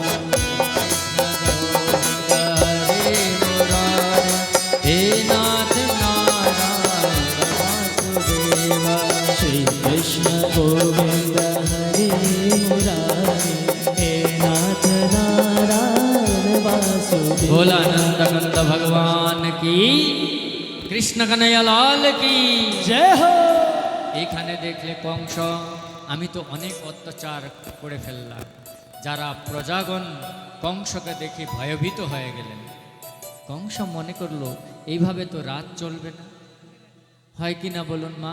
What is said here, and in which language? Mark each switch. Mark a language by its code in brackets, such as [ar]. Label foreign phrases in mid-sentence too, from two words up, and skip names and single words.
[sa] हे नाथ नारायण वासुदेव, श्री कृष्ण गोविंद हरे मुरारे, हे नाथ नारायण वासुदेव। [hi] भोलानंद कंद भगवान की, कृष्ण कन्हैया लाल की जय हो। [bn] এখানে দেখলে কংস, আমি তো অনেক অত্যাচার করে ফেললাম। যারা প্রজাগণ কংসকে দেখে ভয়ভীত হয়ে গেলেন। কংস মনে করলো এইভাবে তো রাত চলবে না, হয় কি না বলুন মা?